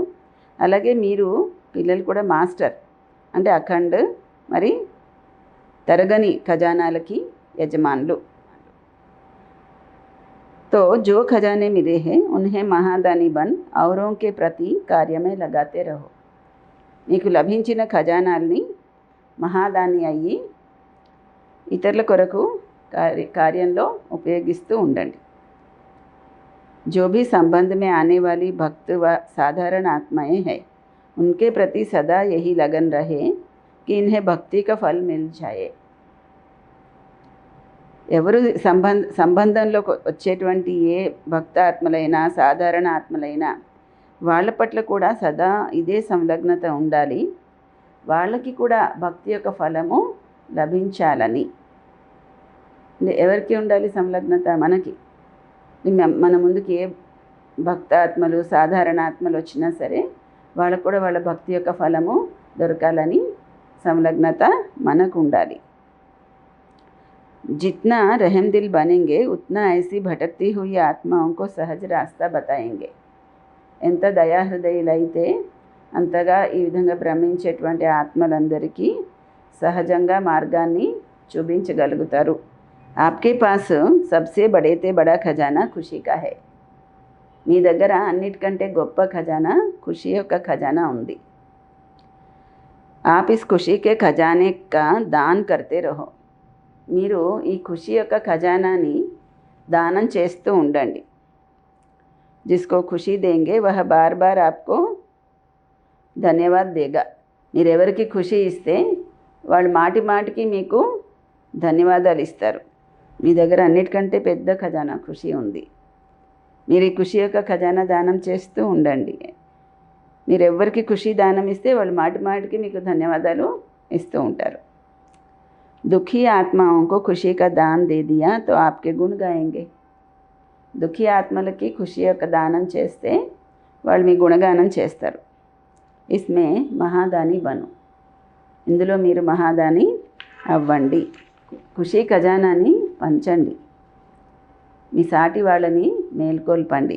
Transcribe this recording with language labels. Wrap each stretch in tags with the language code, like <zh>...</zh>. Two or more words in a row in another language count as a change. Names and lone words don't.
<te>అలాగే మీరు పిల్లలు కూడా మాస్టర్ అంటే అఖండ్, మరి తరగని ఖజానాలకి యజమానులు.</te> <hi>तो जो खजाने मिले हैं उन्हें महादानी बन औरों के प्रति कार्य में लगाते रहो.</hi> <te>నీకు లభించిన ఖజానాల్ని మహాదాని అయ్యి ఇతరుల కొరకు కార్యంలో ఉపయోగిస్తూ ఉండండి.</te> <hi>जो भी संबंध में आने वाली भक्त व साधारण आत्माएं हैं, उनके प्रति सदा यही लगन रहे कि इन्हें भक्ति का फल मिल जाए.</hi> <te>ఎవరు సంబంధంలోకి వచ్చేటువంటి ఏ భక్త ఆత్మలైనా సాధారణ ఆత్మలైనా వాళ్ళ పట్ల కూడా సదా ఇదే సంలగ్నత ఉండాలి. వాళ్ళకి కూడా భక్తి యొక్క ఫలము లభించాలని. ఎవరికి ఉండాలి సంలగ్నత? మనకి. మన ముందుకి ఏ భక్త ఆత్మలు సాధారణ ఆత్మలు వచ్చినా సరే వాళ్ళకు కూడా వాళ్ళ భక్తి యొక్క ఫలము దొరకాలని సంలగ్నత మనకు ఉండాలి.</te> <hi>जितना रहम दिल बनेंगे उतना ऐसी भटकती हुई आत्माओं को सहज रास्ता बताएंगे.</hi> <te>ఎంత దయాహృదయులైతే అంతగా ఈ విధంగా భ్రమించేటువంటి ఆత్మలందరికీ సహజంగా మార్గాన్ని చూపించగలుగుతారు.</te> <hi>आपके पास सबसे बड़े से बड़ा खजाना खुशी का है.</hi> <te>మీ దగ్గర అన్నిటికంటే గొప్ప ఖజానా ఖుషి యొక్క ఖజానా ఉంది.</te> <hi>आप इस खुशी के खजाने का दान करते रहो.</hi> <te>మీరు ఈ ఖుషి యొక్క ఖజానాని దానం చేస్తూ ఉండండి.</te> <hi>जिसको खुशी देंगे वह बार बार आपको धन्यवाद देगा.</hi> <te>మీరు ఎవరికి ఖుషి ఇస్తే వాళ్ళు మాటి మాటికి మీకు ధన్యవాదాలు ఇస్తారు. మీ దగ్గర అన్నిటికంటే పెద్ద ఖజానా ఖుషి ఉంది. మీరు ఈ ఖుషి యొక్క ఖజానా దానం చేస్తూ ఉండండి. మీరు ఎవరికి ఖుషి దానం ఇస్తే వాళ్ళు మాటి మాటికి మీకు ధన్యవాదాలు ఇస్తూ ఉంటారు.</te> <hi>दुखी आत्माओं को खुशी का दान दे दिया तो आपके गुण गाएंगे.</hi> <te>దుఃఖీ ఆత్మలకి ఖుషి యొక్క దానం చేస్తే వాళ్ళు మీ గుణగానం చేస్తారు.</te> <hi>इसमें महादानी बनो.</hi> <te>ఇందులో మీరు మహాదాని అవ్వండి. ఖుషి ఖజానాని పంచండి. మీ సాటి వాళ్ళని మేల్కొల్పండి.</te>